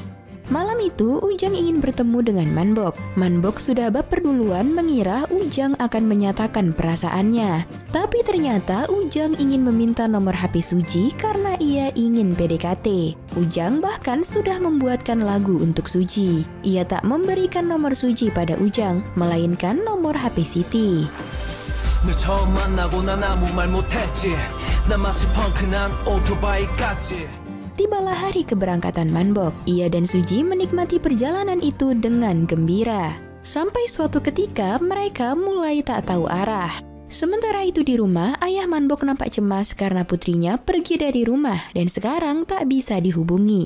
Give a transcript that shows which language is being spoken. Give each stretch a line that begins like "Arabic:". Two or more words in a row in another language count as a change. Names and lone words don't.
Indonesian: Malam itu, Ujang ingin bertemu dengan Manbok. Manbok sudah baper duluan mengira Ujang akan menyatakan perasaannya. Tapi ternyata Ujang ingin meminta nomor HP Suji karena ia ingin PDKT. Ujang bahkan sudah membuatkan lagu untuk Suji. Ia tak memberikan nomor Suji pada Ujang, melainkan nomor HP Siti.
Korean: 널 처음 만나고 난 아무 말 못했지 난 마치 펑크난 오토바이 같지.
Indonesian: Tibalah hari keberangkatan Manbok. Ia dan Suji menikmati perjalanan itu dengan gembira. Sampai suatu ketika mereka mulai tak tahu arah. Sementara itu di rumah, ayah Manbok nampak cemas karena putrinya pergi dari rumah dan sekarang tak bisa dihubungi.